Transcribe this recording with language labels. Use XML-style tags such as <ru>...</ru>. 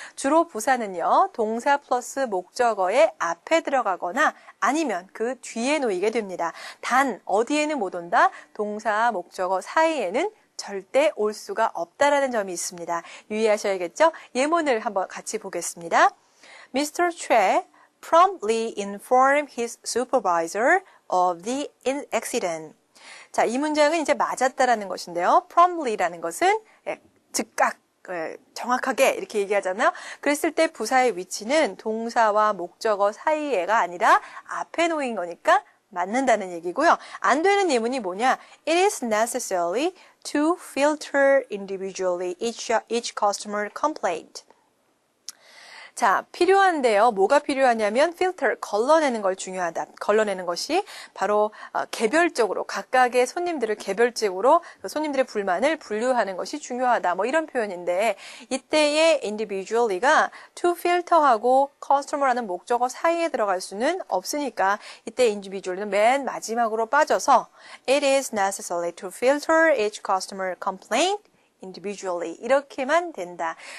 <ko>주로 부사는요, 동사 플러스 목적어의 앞에 들어가거나 아니면 그 뒤에 놓이게 됩니다. 단 어디에는 못 온다? 동사, 목적어 사이에는 절대 올 수가 없다라는 점이 있습니다. 유의하셔야겠죠? 예문을 한번 같이 보겠습니다.</ko> <en>Mr. Choi promptly informed his supervisor of the accident.</en> <ko>자, 이 문장은 이제 맞았다라는 것인데요. promptly라는 것은 즉각, 정확하게 이렇게 얘기하잖아요. 그랬을 때 부사의 위치는 동사와 목적어 사이에가 아니라 앞에 놓인 거니까 맞는다는 얘기고요. 안 되는 예문이 뭐냐?</ko> <en>It is necessary to filter individually each customer complaint.</en> <ko>자, 필요한데요. 뭐가 필요하냐면 filter, 걸러내는 걸 중요하다. 걸러내는 것이 바로 개별적으로 각각의 손님들을 개별적으로 손님들의 불만을 분류하는 것이 중요하다. 뭐 이런 표현인데 이때의 individually가 to filter하고 customer라는 목적어 사이에 들어갈 수는 없으니까 이때 individually는 맨 마지막으로 빠져서</ko> <en>it is necessary to filter each customer complaint individually</en> <ko>이렇게만 된다.</ko>